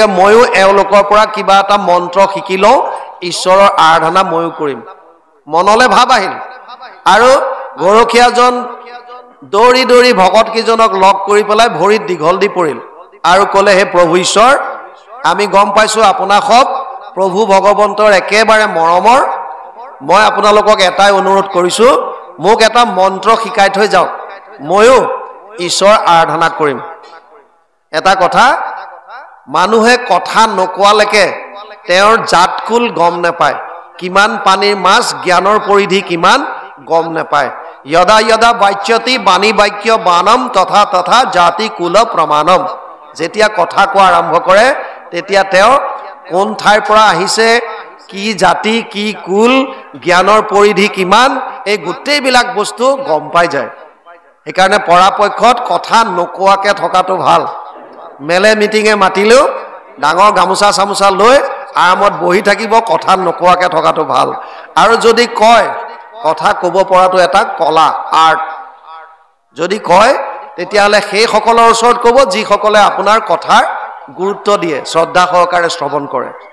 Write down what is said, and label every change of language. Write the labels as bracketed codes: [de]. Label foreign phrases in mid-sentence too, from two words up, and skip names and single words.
[as] ময়ো এওঁলোকৰ পৰা কিবা এটা মন্ত্ৰ শিকি লওঁ ঈশ্বৰৰ আৰাধনা ময়ো কৰিম মনলৈ ভাৱ আহিল আৰু গৰখীয়াজন দৌৰি দৌৰি ভকত কেইজনক লগ কৰি পেলাই ভৰিত দীঘল দি পৰিল আৰু ক'লে হে প্ৰভু ঈশ্বৰ আমি গম পাইছোঁ আপোনাক সব প্ৰভু ভগৱন্তৰ একেবাৰে মৰমৰ মই আপোনালোকক এটাই অনুৰোধ কৰিছোঁ মোক এটা মন্ত্ৰ শিকাই থৈ যাওক ময়ো ঈশ্বৰ আৰাধনা কৰিম এটা কথা মানুহে কথা নকোৱালৈকে তেওঁৰ জাতকুল গম নাপায় কিমান পানীৰ মাছ জ্ঞানৰ পৰিধি কিমান গম নাপায় [sa] यदा यदा वाच्यति बाणी वाक्य बानम तथा तथा जाति कुल प्रमाणम [as] যেতিয়া কথা কো আৰম্ভ কৰে তেতিয়া তেওঁ কোন ঠাইৰ পৰা আহিছে কি জাতি কি কুল জ্ঞানৰ পৰিধি কিমান এই গোটেই বিলাক বস্তু গম পাই যায় সেইকাৰণে পৰাপক্ষত কথা নকোৱাকে থকাটো ভাল মেলে মিটিঙে মাতিলেও ডাঙৰ গামুচা সামুচা লৈ আৰামত বহি থাকিব কথা নকোৱাকে থকাটো ভাল আৰু যদি কয় কথা কব পৰাটো এটা কলা আৰ্ট যদি কয় তেতিয়ালে সেই সকলৰ ওচৰত কব যি সকলে আপোনাৰ কথাৰ গুৰুত্ব দিয়ে শ্ৰদ্ধা সহকাৰে শ্ৰৱণ কৰে